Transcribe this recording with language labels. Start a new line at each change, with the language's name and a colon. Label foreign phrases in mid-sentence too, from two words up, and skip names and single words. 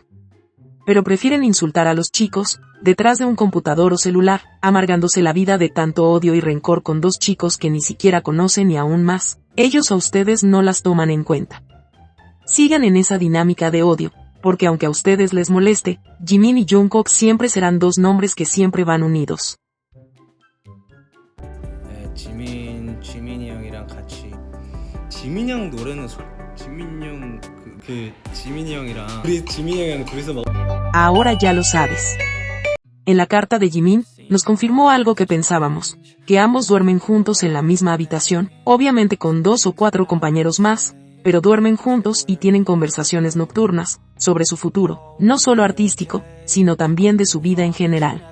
Spanish: Pero prefieren insultar a los chicos, detrás de un computador o celular, amargándose la vida de tanto odio y rencor con dos chicos que ni siquiera conocen y aún más, ellos a ustedes no las toman en cuenta. Sigan en esa dinámica de odio, porque aunque a ustedes les moleste, Jimin y Jungkook siempre serán dos nombres que siempre van unidos.
Korean: 지민이 형이랑 같이 지민이 형 노래는 지민이 형이랑 우리 지민이 형이랑 둘이서 막
Spanish: Ahora ya lo sabes. En la carta de Jimin, nos confirmó algo que pensábamos, que ambos duermen juntos en la misma habitación, obviamente con 2 o 4 compañeros más, pero duermen juntos y tienen conversaciones nocturnas, sobre su futuro, no solo artístico, sino también de su vida en general.